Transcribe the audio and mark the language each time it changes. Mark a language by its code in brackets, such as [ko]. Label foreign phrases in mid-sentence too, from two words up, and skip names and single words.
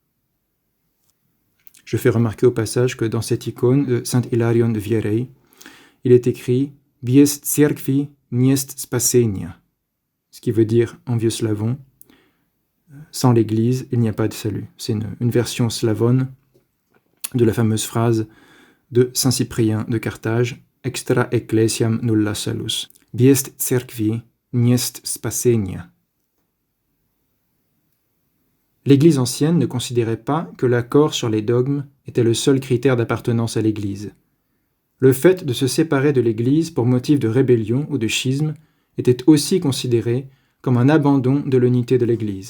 [fr] Je fais remarquer au passage que dans cette icône de Saint Hilarion de Vierey, il est écrit « [cu] Без церкви несть спасения [fr] », ce qui veut dire en vieux slavon « Sans l'Église, il n'y a pas de salut ». C'est une version slavonne de la fameuse phrase de Saint Cyprien de Carthage « [la] Extra ecclesiam nulla salus ». « [cu] Без церкви несть спасения ». [fr] L'Église ancienne ne considérait pas que l'accord sur les dogmes était le seul critère d'appartenance à l'Église. Le fait de se séparer de l'Église pour motif de rébellion ou de schisme était aussi considéré comme un abandon de l'unité de l'Église.